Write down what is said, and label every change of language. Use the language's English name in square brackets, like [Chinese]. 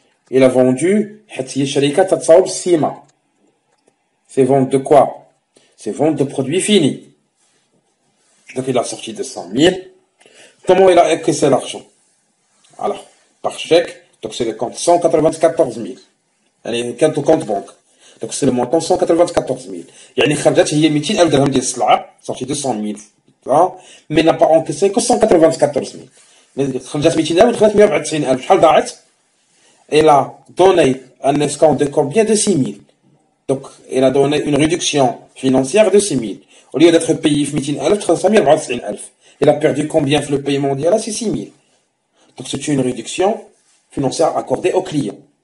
[French] Il a vendu, c'est vente de quoi? C'est vente de produits finis. Donc il a sorti 200 000. Comment il a encaissé l'argent? Alors, par chèque, donc c'est le compte 194 000. Allez, compte banque. Donc c'est le montant 194 000. [Arabic] يعني خرجت هي 200 ألف درهم ديال السلعة، [French] sorti 200 000. Mais n'a pas encaissé que 194 000. [Arabic] Mais خرجت 200 ألف ودخلت 194 ألف. شحال ضاعت؟ [French] Elle a donné un escompte de combien? De 6 000. Donc, elle a donné une réduction financière de 6 000. Au lieu d'être payé 200 ألف, 394 ألف. Elle a perdu combien le paiement mondial? C'est 6 000. Donc, c'est une réduction financière accordée au client.